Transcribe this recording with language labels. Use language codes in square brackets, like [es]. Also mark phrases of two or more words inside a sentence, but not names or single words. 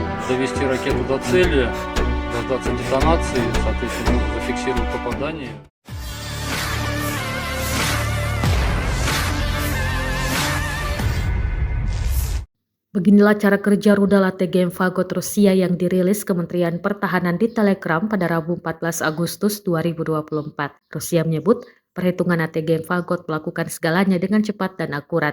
[ru] довести ракету до цели, дождаться детонации, соответственно, зафиксировать попадание. [id] Beginilah cara kerja rudal ATGM Fagot Rusia yang dirilis Kementerian Pertahanan di Telegram pada Rabu 14 Agustus 2024. Rusia menyebut perhitungan ATGM Fagot melakukan segalanya dengan cepat dan akurat.